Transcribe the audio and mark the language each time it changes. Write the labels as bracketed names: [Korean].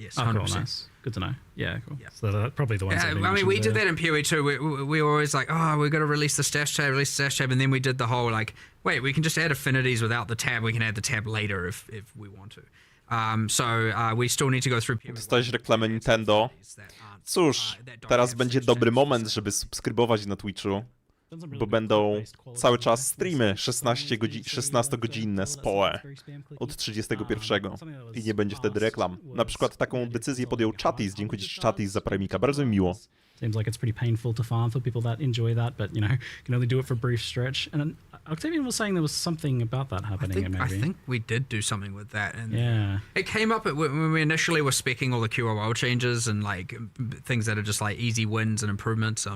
[English] Yes, 100%. Cool, nice. Good to know. Yeah, cool. Yeah. So that's probably the ones. I mean, we did that in PoE too. We were always like, oh, we've got to release the stash tab, and then we did the whole like, wait, we can just add affinities without the tab. We can add the tab later if we want to. So we still need to go through. [Polish] Dostałeś reklamę Nintendo. Cóż, teraz będzie dobry moment, żeby subskrybować na Twitchu, bo będą cały czas streamy 16-godzinne z PoE od 31 i nie będzie wtedy reklam. Na przykład taką decyzję podjął Czatis. Dziękuję Ci, Czatis, za premika. Bardzo mi miło. [English] Seems like it's pretty painful to farm for people that enjoy that, but you know, can only do it for a brief stretch. And Octavian was saying there was something about that happening. I think we did do something with that, and yeah, it came up when we initially were speccing all the QOL changes and like things that are just like easy wins and improvements.